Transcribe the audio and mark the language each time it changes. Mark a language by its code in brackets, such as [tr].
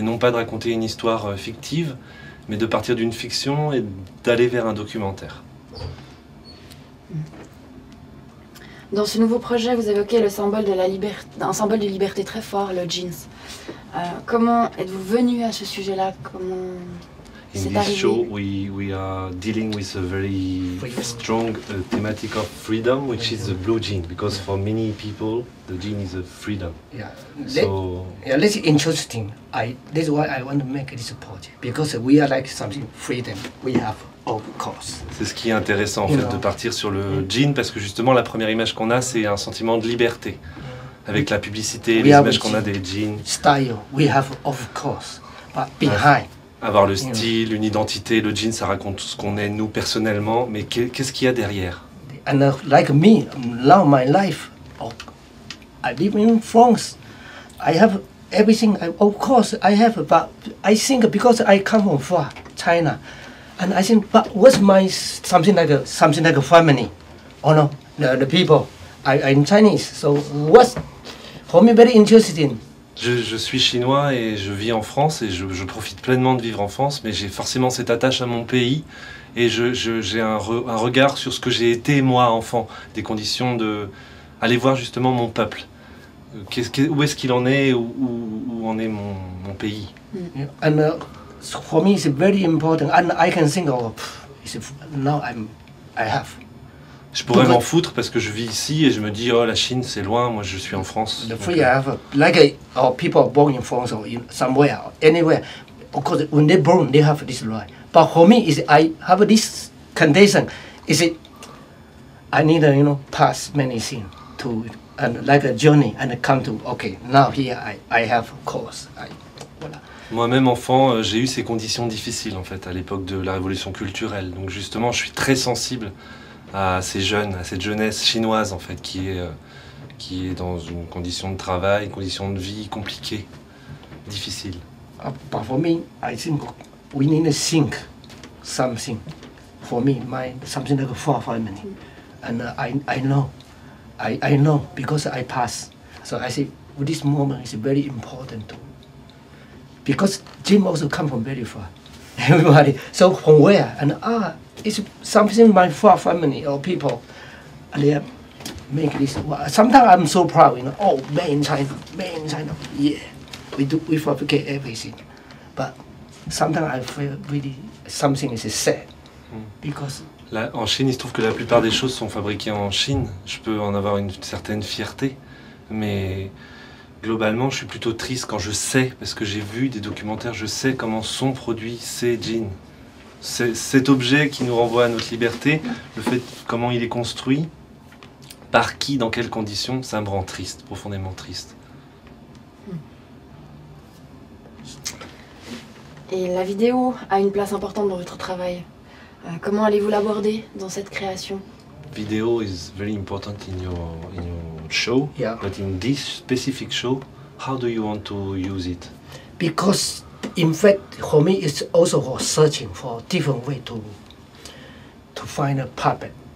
[fr] Et non pas de raconter une histoire fictive, mais de partir d'une fiction et d'aller vers un documentaire. Dans ce nouveau projet, vous évoquez le symbole de la liberté, un symbole de liberté très fort, le jeans. Comment êtes-vous venu à ce sujet-là? Comment c'est [en] In this [fr] arrivé? [en] show, we are dealing with a very strong thematic of freedom, which is the blue jean, because for many people, the jean is a freedom. Yeah. So Yeah, that's interesting. That's why I want to make this project, because we are like something freedom we have, of course. [fr] c'est ce qui est intéressant en fait, de partir sur le jean, parce que justement la première image qu'on a, c'est un sentiment de liberté. Avec la publicité, les images qu'on a des jeans. [en] Style we have, of course, but behind. [fr] Avoir le style, une identité, le jean ça raconte tout ce qu'on est nous personnellement, mais qu'est-ce qu'il y a derrière? [en] And like me, now my life, I live in France. I have everything, of course I have, but I think because I come from far, China, and I think, but what's my something like a family, or no, the people, I'm Chinese, so what's for me very interesting. [fr] Je suis chinois et je vis en France et je profite pleinement de vivre en France, mais j'ai forcément cette attache à mon pays et j'ai un regard sur ce que j'ai été moi enfant, des conditions de aller voir justement mon peuple. Où est-ce qu'il en est, où en est mon pays. [en] And for me it's very important, and I can think of now I have. [fr] Je pourrais m'en foutre parce que je vis ici et je me dis oh la Chine c'est loin, moi je suis en France. [en] The free have like people born in France or in somewhere anywhere. Of course, when they born, they have this right. But for me, is I have this condition. Is it? I need pass many things to and like a journey and come to okay. Now here I have course. Voilà. [fr] Moi-même enfant, j'ai eu ces conditions difficiles en fait à l'époque de la révolution culturelle. Donc justement, je suis très sensible à ces jeunes, à cette jeunesse chinoise en fait qui est dans une condition de travail, une condition de vie compliquée. difficile? [en] But for me, I think we need to think something. For me, something like a 4 or 5 minutes. And I know because I pass. So I say, this moment is very important too. Because Jim also come from very far. Everybody. So from where? And it's something my 4 or 5 minutes or people. And they make this. Sometimes I'm so proud, you know. Oh, made in China, yeah. We fabricate everything. But sometimes I feel really something is sad. Because [fr] Là, en Chine, il se trouve que la plupart des choses sont fabriquées en Chine. Je peux en avoir une certaine fierté, mais globalement, je suis plutôt triste quand je sais, parce que j'ai vu des documentaires, je sais comment sont produits ces jeans. Cet objet qui nous renvoie à notre liberté, le fait comment il est construit, par qui, dans quelles conditions, ça me rend triste, profondément triste. Et la vidéo a une place importante dans votre travail. Comment allez-vous l'aborder dans cette création? [en] Video is very important in your show, Yeah. but in this specific show, how do you want to use it? because in fact for me it's also for searching for different way to find a puppet.